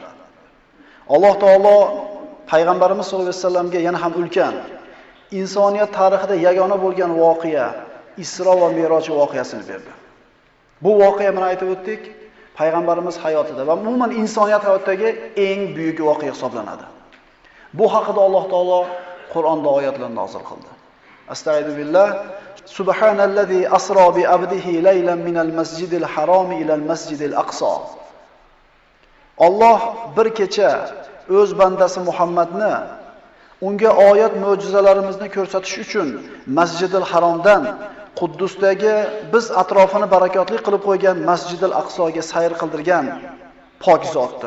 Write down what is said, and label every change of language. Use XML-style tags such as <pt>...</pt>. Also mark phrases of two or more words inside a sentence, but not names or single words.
<uz>Alloh taolo payg'ambarimiz</uz> <ar>صلى الله عليه وسلم</ar> <uz>yana ham ulkan insoniyat tarixida yagona bo'lgan voqea Isro va Me'roj voqeasini berdi. Bu voqea mana aytib o'tdik, payg'ambarimiz hayotida va umuman insoniyat hayotidagi eng buyuk voqea hisoblanadi. Bu haqida Alloh taolo Qur'onda oyatlar nozil qildi.</uz> <ar>أستغفر بالله. سبحان الذي أسرى بعبده ليلا من المسجد الحرام إلى المسجد الأقصى.</ar> <uz>Alloh bir kecha o'z bandasi Muhammadni unga oyat mo'jizalarimizni ko'rsatish uchun Masjidil Haromdan Quddusdagi biz atrofini barakotli qilib qo'ygan Masjidil Aqsoga sayr qildirgan pok zotdir.</uz>